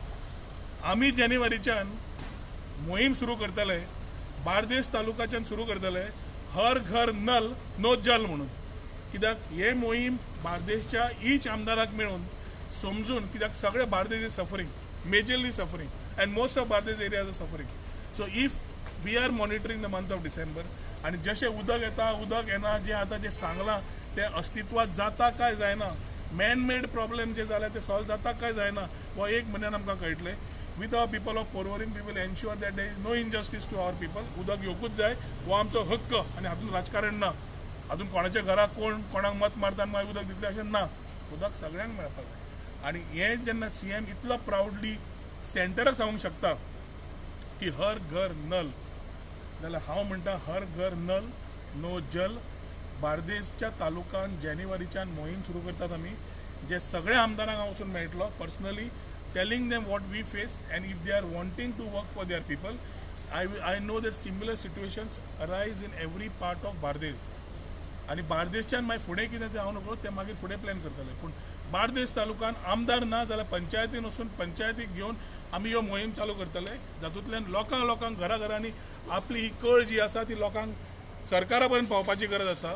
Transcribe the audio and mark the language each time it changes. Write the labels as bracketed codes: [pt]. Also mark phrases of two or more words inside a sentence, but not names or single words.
[kok] आमी जानेवारीच्यान मोहीम सुरू करतले, बार्देस तालुक्याच्यान सुरू करतले हर घर नल नो जल म्हणून. कित्याक हे मोहीम बार्देसच्या ईच आमदाराक मेळून समजून कित्याक सगळे बार्देस [en] is suffering, majorly suffering and most of Bardes areas are suffering. So if we are monitoring the month of December [kok] आनी जशें उदक येता उदक येना जें आतां जें सांगलां तें अस्तित्वात जाता काय जायना, [en] man made problem [kok] जे जाल्या ते सॉल्व जाता काय जायना हो एक म्हयन्यान आमकां कळटलें. [en] With our people of Porvorim, we will ensure that there is no injustice to our people. [kok] उदक येवकूच जाय हो आमचो हक्क आनी हातून राजकारण ना. हातून कोणाच्या घराक कोणाक मत मारता मागीर उदक दितलें अशें ना. उदक सगळ्यांक मेळपाक जाय आनी हें जेन्ना CM इतलो प्रावडली सेंटराक सांगूंक शकता की हर घर नल जाल्यार हांव म्हणटा हर घर नल नो जल. बार्देसच्या तालुक्यान जानेवारीच्यान मोहीम सुरू करतात आमी जे सगळे आमदारांक हांव वचून मेळटलो [en] personally telling them what we face and if they are wanting to work for their people. I know that similar situations arise in every part of Bardes [kok] आणि बार्देसच्यान मागीर फुडें कितें तें हांव नको तें मागीर फुडें प्लॅन करतले. पूण बार्देस तालुक्यान आमदार ना जाल्यार पंचायतीन वचून पंचायतीक घेवन आमी ह्यो मोहीम चालू करतले जातूंतल्यान लोकांक घरांनी आपली ही कळ जी आसा ती लोकांक सरकारा पर्यंत पावपाची गरज आसा.